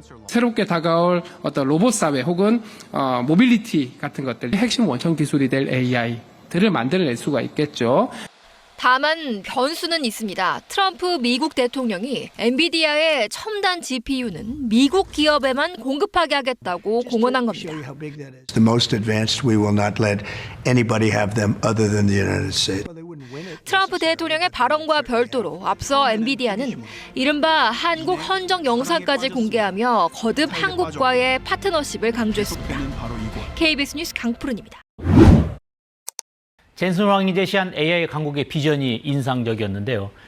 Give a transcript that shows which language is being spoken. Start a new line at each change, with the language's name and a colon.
Korean: 새롭게 다가올 어떤 로봇 사회 혹은 모빌리티 같은 것들, 핵심 원천 기술이 될 AI들을 만들어낼 수가 있겠죠. 다만 변수는 있습니다. 트럼프 미국 대통령이 엔비디아의 첨단 GPU는 미국 기업에만 공급하게 하겠다고 공언한 겁니다.
English: The most advanced, we will not let anybody have them other than the United States.
Korean: 트럼프 대통령의 발언과 별도로 앞서 엔비디아는 이른바 한국 헌정 영상까지 공개하며 거듭 한국과의 파트너십을 강조했습니다. KBS 뉴스 강푸른입니다. 젠슨 황이 제시한 AI 강국의 비전이 인상적이었는데요.